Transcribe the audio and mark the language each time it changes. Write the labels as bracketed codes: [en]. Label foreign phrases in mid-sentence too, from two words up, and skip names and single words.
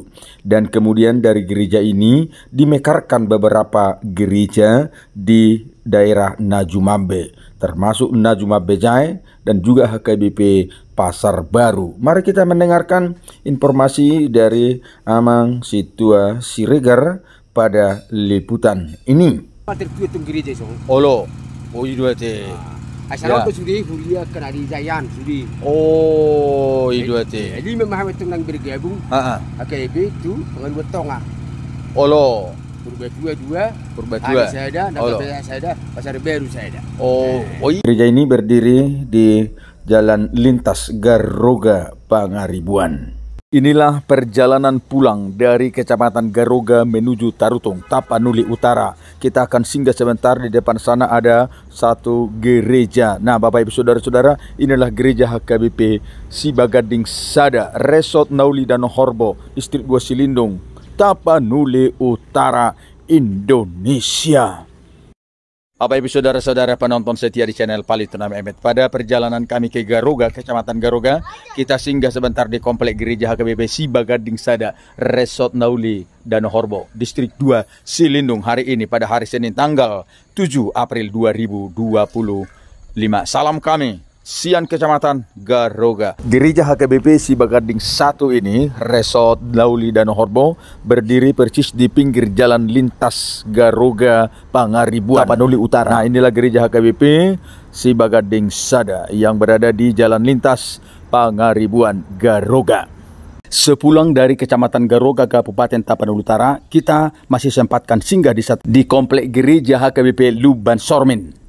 [id] Dan kemudian dari gereja ini dimekarkan beberapa gereja di daerah Najumabbe, termasuk Najumabbe Jaya dan juga HKBP Pasar Baru. Mari kita mendengarkan informasi dari Amang Situa Siregar pada liputan ini. [bbc] Olo, dua te. [id] Asal aku sudi Huria Kenari Jayan sudi. [bbc] Oh, dua te. [id] Jadi memang tentang bergabung. HKBP itu dengan Tonga. Olo. Purbatua saya ada, Nakabaya saya ada, Pasar Baru saya ada. Gereja ini berdiri di Jalan Lintas Garoga Pangaribuan. Inilah perjalanan pulang dari Kecamatan Garoga menuju Tarutung, Tapanuli Utara. Kita akan singgah sebentar, di depan sana ada satu gereja. Nah Bapak Ibu Saudara-saudara, inilah gereja HKBP Sibagading Sada, Resort Nauli dan Horbo, Distrik 2 Silindung, Tapanuli Utara, Indonesia. Bapak Ibu Saudara-saudara penonton setia di channel Palitona Mehmet. Pada perjalanan kami ke Garoga, Kecamatan Garoga, kita singgah sebentar di komplek gereja HKBP Sibagading Sada, Resort Nauli dan Horbo, Distrik 2 Silindung. Hari ini pada hari Senin tanggal 7 April 2025. Salam kami Sian Kecamatan Garoga. Gereja HKBP Sibagading 1 ini, Resort Nauli dan Horbo, berdiri persis di pinggir jalan lintas Garoga Pangaribuan, Tapanuli Utara. Nah inilah gereja HKBP Sibagading Sada yang berada di jalan lintas Pangaribuan Garoga. Sepulang dari Kecamatan Garoga Kabupaten Tapanuli Utara, kita masih sempatkan singgah di komplek gereja HKBP Luban Sormin.